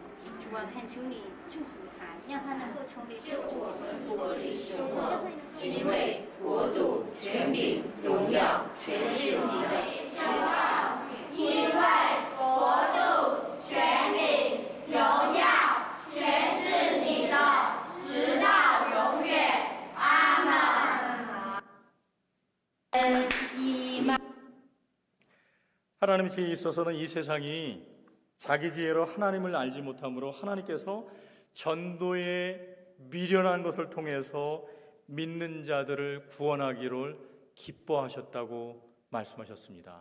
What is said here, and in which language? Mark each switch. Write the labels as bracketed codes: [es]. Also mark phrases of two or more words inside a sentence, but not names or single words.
[zh] 主啊，恳求你祝福他，让他能够成为救我们国之首末，因为国度、权柄、荣耀全是你的。因为国度、权柄、荣耀全是你的，直到永远。阿门。 [ko] 하나님의 지혜에 있어서는 이 세상이 자기 지혜로 하나님을 알지 못함으로 하나님께서 전도에 미련한 것을 통해서 믿는 자들을 구원하기를 기뻐하셨다고 말씀하셨습니다.